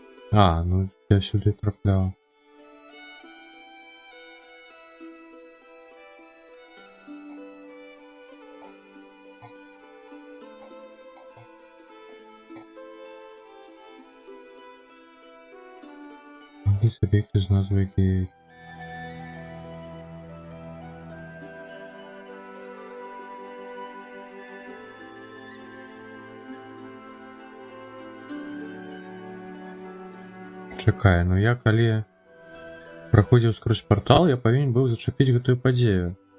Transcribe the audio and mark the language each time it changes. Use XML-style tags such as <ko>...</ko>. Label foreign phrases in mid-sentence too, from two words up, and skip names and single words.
<uk>А, ну я сюди трапляв. Якийсь об'єкт із назвою Gate.</uk> <be>Чакай, ну я калі праходзіў скрозь партал, я павінен быў зачапіць гэтую падзею.</be>